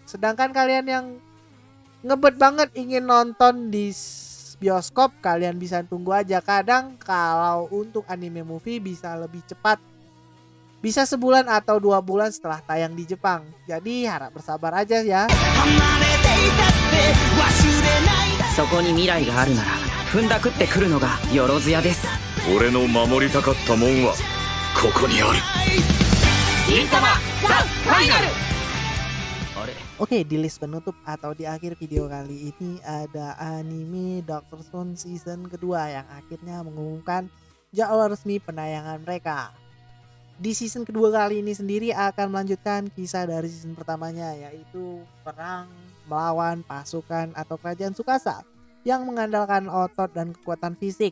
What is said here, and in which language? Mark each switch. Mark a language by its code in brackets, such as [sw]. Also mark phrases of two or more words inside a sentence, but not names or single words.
[id] Sedangkan kalian yang ngebet banget ingin nonton di bioskop, kalian bisa tunggu aja. Kadang kalau untuk [en] anime movie [id] bisa lebih cepat, bisa sebulan atau 2 bulan setelah tayang di Jepang. Jadi harap bersabar aja ya. [ja] そこに未来があるなら踏んだくってくるのがよろずやです。俺の守りたかったもんはここにある。銀魂ザ・ファイナル。 [id] Oke, di list penutup atau di akhir video kali ini ada anime Doctor Stone season kedua yang akhirnya mengumumkan jadwal resmi penayangan mereka. Di season kedua kali ini sendiri akan melanjutkan kisah dari season pertamanya, yaitu perang melawan pasukan atau kerajaan Tsukasa yang mengandalkan otot dan kekuatan fisik.